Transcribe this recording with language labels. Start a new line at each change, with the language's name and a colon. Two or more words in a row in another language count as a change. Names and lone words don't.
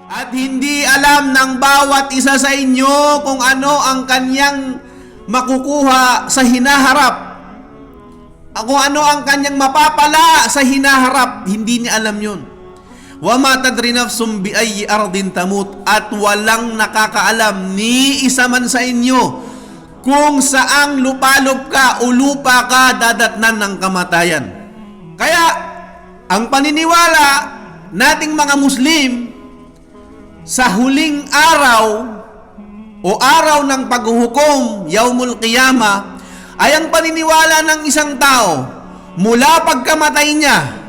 Filipino: At hindi alam ng bawat isa sa inyo kung ano ang kanyang makukuha sa hinaharap. Kung ano ang kanyang mapapala sa hinaharap. Hindi niya alam yun.
Arabic: وَمَا تَدْرِ نَفْسٌ بِأَيِّ أَرْضٍ تَمُوتُ.
Filipino: At walang nakakaalam ni isa man sa inyo kung saang lupalop ka o lupa ka dadatnan ng kamatayan. Kaya, ang paniniwala nating mga Muslim sa huling araw o araw ng paghuhukom,
Arabic: يوم القيامة,
Filipino: ay ang paniniwala ng isang tao mula pagkamatay niya,